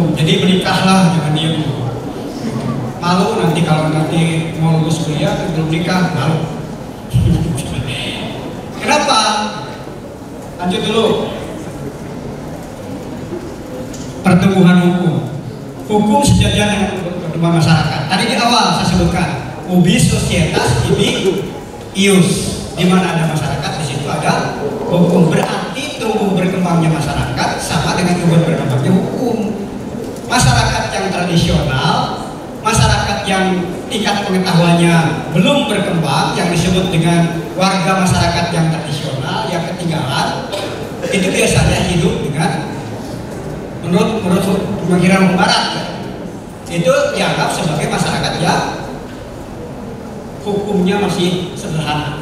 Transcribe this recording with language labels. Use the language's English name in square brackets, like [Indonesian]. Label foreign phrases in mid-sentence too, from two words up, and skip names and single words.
[Indonesian] Jadi menikahlah, jangan diem. Malu nanti kalau nanti mau lulus kuliah belum nikah, malu. Kenapa? Lanjut dulu. Pertumbuhan hukum. Hukum sejajar dengan pertumbuhan masyarakat. Tadi di awal saya sebutkan [Latin] ubi societas ibi ius. [Indonesian] Di mana ada masyarakat, di situ ada hukum. Berarti tumbuh berkembangnya masyarakat sama dengan tumbuh berkembangnya hukum. tingkat pengetahuannya belum berkembang, yang disebut dengan warga masyarakat yang tradisional, yang ketinggalan, itu biasanya hidup dengan menurut pemikiran Barat, itu dianggap sebagai masyarakat yang hukumnya masih sederhana.